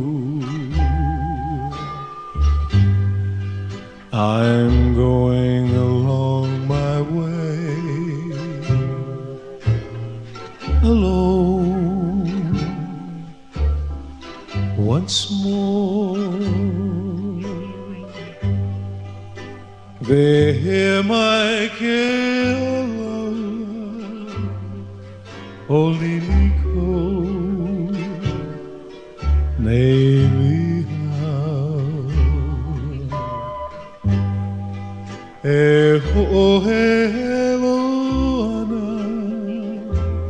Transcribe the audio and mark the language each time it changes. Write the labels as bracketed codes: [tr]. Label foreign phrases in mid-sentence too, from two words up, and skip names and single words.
[en] I'm going along my way, alone once more. [haw] Vehe mai ke aloha oliliko nei lihau e ho'ohelo ana